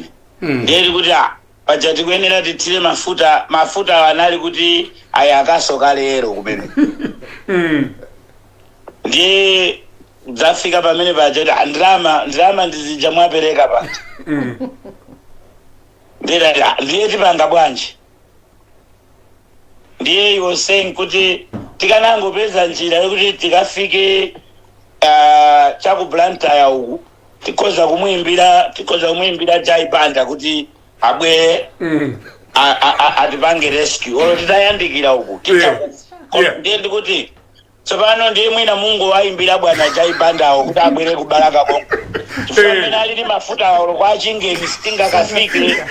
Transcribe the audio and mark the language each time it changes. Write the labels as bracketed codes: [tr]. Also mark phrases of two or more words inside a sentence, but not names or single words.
[ny] Ndiye kuti paja tikuyenera tithire mafuta anali kuti aya akasoka lero kumene. Ndiye zafika pamene paja kuti ndalama ndizija mwapereka pa. Ndiye tipanga bwanji. Ndiye [en] he was saying [ny] kuti tikanangopeza njira yokuti tikafike chaku Blantyre uku tikoza kumuimbira Banda kuti abwere atipange rescue olo titayandikira uku ndiye ndikuti tsopano ndiye mwina Mungu waimbira bwana Banda kuti abwere ku Baraka konko chifukwa alili mafuta olo kwa chingeni sitingakafike.